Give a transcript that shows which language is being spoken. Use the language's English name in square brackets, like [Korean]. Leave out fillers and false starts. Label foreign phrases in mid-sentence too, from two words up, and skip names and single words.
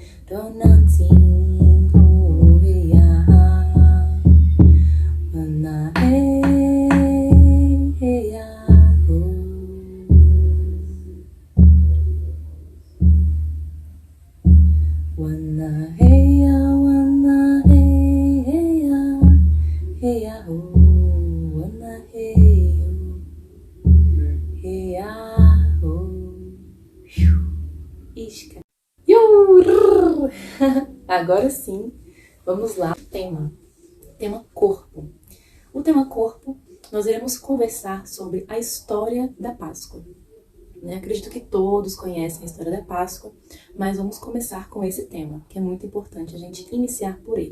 [Portuguese] Ronanting ho heya wana heya ho wana heya heya ho wana heya ho isca. Agora sim, vamos lá. Tema corpo. O tema corpo, nós iremos conversar sobre a história da Páscoa. Acredito que todos conhecem a história da Páscoa, mas vamos começar com esse tema, que é muito importante a gente iniciar por ele.